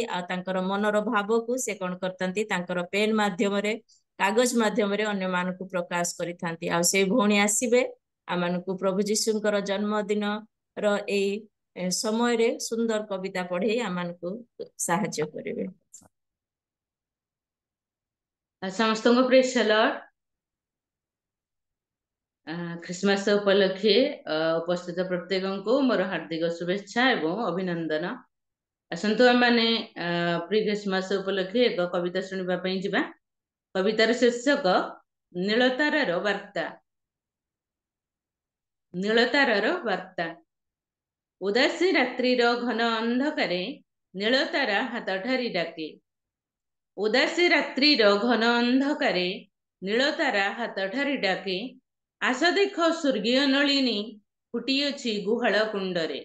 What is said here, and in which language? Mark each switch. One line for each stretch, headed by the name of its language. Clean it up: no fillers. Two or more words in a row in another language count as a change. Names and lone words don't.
Odia: ଆ ତାଙ୍କର ମନର ଭାବକୁ ସେ କୋନ କରଥାନ୍ତି ତାଙ୍କର ପେନ ମାଧ୍ୟମରେ କାଗଜ ମାଧ୍ୟମରେ ଅନ୍ୟମାନଙ୍କୁ ପ୍ରକାଶ କରିଥାନ୍ତି। ଆ ସେ ଭଉଣୀ ଆସିବେ ଆମମାନଙ୍କୁ ପ୍ରଭୁ ଯୀଶୁଙ୍କର ଜନ୍ମଦିନର ଏ ସମୟରେ ସୁନ୍ଦର କବିତା ପଢ଼ି ଆମମାନଙ୍କୁ ସହାୟ କରିବେ। ସମସ୍ତଙ୍କୁ
English: Praise the Lord.
Odia: ଖ୍ରୀଷ୍ଟମାସ ଉପଲକ୍ଷେ ଉପସ୍ଥିତ ପ୍ରତ୍ୟେକଙ୍କୁ ମୋର ହାର୍ଦ୍ଦିକ ଶୁଭେଚ୍ଛା ଏବଂ ଅଭିନନ୍ଦନ। ଆସନ୍ତୁ ଆମେ ପ୍ରି ଖ୍ରୀଷ୍ଟମାସ ଉପଲକ୍ଷେ ଏକ କବିତା ଶୁଣା ଯା। କବିତାର ଶୀର୍ଷକ ନୀଳତାରାର ବାର୍ତ୍ତା। ନୀଳତାରାର ବାର୍ତ୍ତା। ଉଦାସୀ ରାତ୍ରିର ଘନ ଅନ୍ଧକାରେ ନୀଳତାରା ହାତ ଠାରି ଡାକେ। ଉଦାସୀ ରାତ୍ରିର ଘନ ଅନ୍ଧକାରେ ନୀଳତାରା ହାତ ଠାରି ଡାକେ। ଆସ ଦେଖ ସ୍ୱର୍ଗୀୟ ନଳିନୀ ଫୁଟିଅଛି ଗୁହାଳ କୁଣ୍ଡରେ।